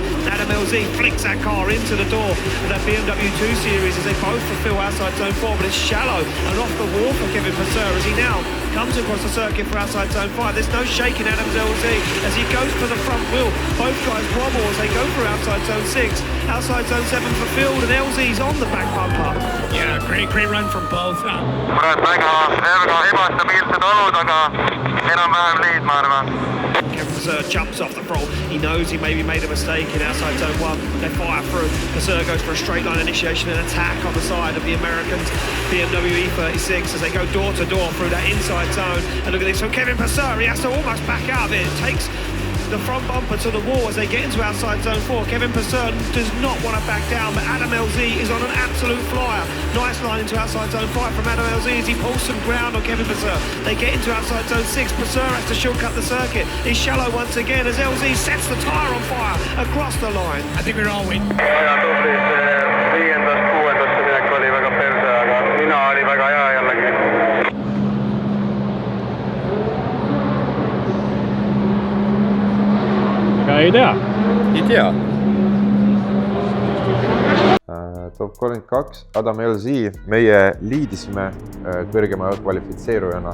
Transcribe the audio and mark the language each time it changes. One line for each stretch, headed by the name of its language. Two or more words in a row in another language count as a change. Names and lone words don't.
English: Adam LZ flicks that car into the door of that BMW 2 Series as they both fulfill outside zone 4, but it's shallow and off the wall for Kevin Passeur as he now comes across the circuit for outside zone 5. There's no shaking Adam's LZ as he goes for the front wheel. Both guys wobble as they go for outside zone 6. Outside zone 7 for Field and LZ's on the back bumper. Yeah, great run from both.
Estonian: väga ebastabiilsed olud, aga enam-vähem liid, ma arvan.
English: Kevin Passeur jumps off the throttle. He knows he maybe made a mistake in outside zone 1. They fire through. Passeur goes for a straight line initiation and attack on the side of the Americans. BMW E36 as they go door to door through that inside zone. And look at this from Kevin Passeur. He has to almost back out of it. It takes the front bumper to the wall as they get into outside zone 4. Kevin Passeur does not want to back down, but Adam LZ is on an absolute flyer. Nice line into outside zone 5 from Adam LZ as he pulls some ground on Kevin Passeur. They get into outside zone 6. Passeur has to shortcut the circuit. He's shallow once again as LZ sets the tyre on fire across the line. I think we're all waiting.
Estonian: Ja tublis 5-ndast 6-ndasse minek oli väga perse, aga mina oli väga hea jällegi. Ei tea. Ei tea. Top 32 Adam LZ, meie liidisime kõrgema kvalifitseerujana.